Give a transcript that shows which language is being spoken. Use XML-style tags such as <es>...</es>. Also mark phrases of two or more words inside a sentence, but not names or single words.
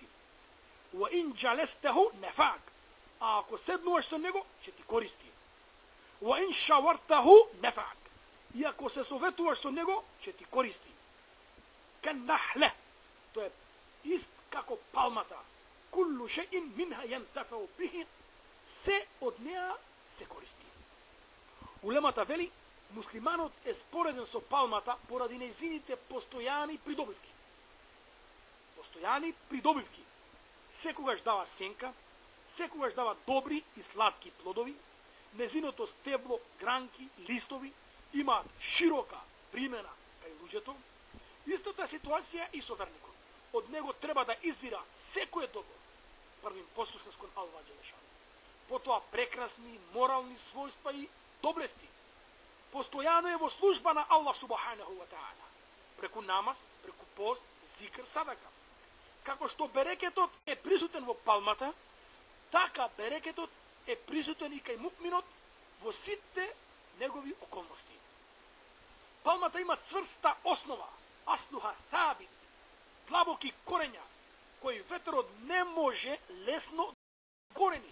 <ar>"وإن جالسته نفعك."</ar> <mk>А ако седнуваш со него, ќе ти користи.</mk> <ar>"وإن شاورته نفعك."</ar> <mk>И ако се советуваш со него, ќе ти користи. Канахле. Тоа е ист како палмата.</mk> <ar>كل شيء منها ينتفع به.</ar> <mk>Се од неа се користи. Улемата вели, муслиманот е спореден со палмата поради нејзините постојани придобивки. Постојани придобивки. Секогаш дава сенка, секогаш дава добри и сладки плодови, незиното стебло, гранки, листови имаат широка примена кај луѓето. Истата ситуација и со верникот. Од него треба да извира секое добро, првим послушност кон</mk> <ar>الله جل شأنه.</ar> <mk>Потоа прекрасни морални својства и доблести. Постојано е во служба на</mk> <ar>الله سبحانه وتعالى,</ar> <mk>преку намаз, преку пост, зикр, садака. Како што берекетот е присутен во палмата, така берекетот е присутен и кај муъминот во сите негови околности. Палмата има цврста основа,</mk> <ar>أصلها ثابت,</ar> <mk>длабоки корења, кои ветерот не може лесно корени.</mk>